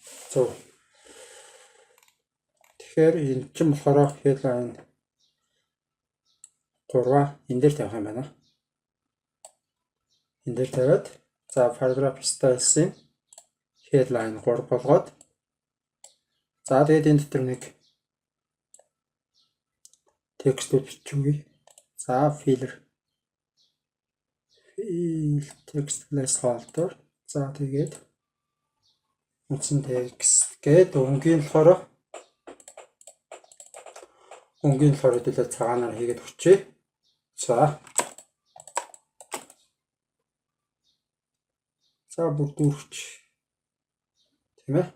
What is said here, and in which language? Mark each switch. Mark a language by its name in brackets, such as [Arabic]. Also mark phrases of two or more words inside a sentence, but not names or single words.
[Mongolian] Тэгэхээр энэ ч болохоор headline 3 энэ дээр тавих юм байна. Энэ дээр тавиад за [English] paragraph styles- [Mongolian] ийн headline 3 болгоод за тэгээд энэ дотор нэг текст биччихвээ. [English] За fill text placeholder. [Mongolian] За тэгээд үндсэн текст гээд өнгийн болохоор хэдүүлээ цагаанаар хийгээд өгчээ. За бүрдүүлж тийм ээ.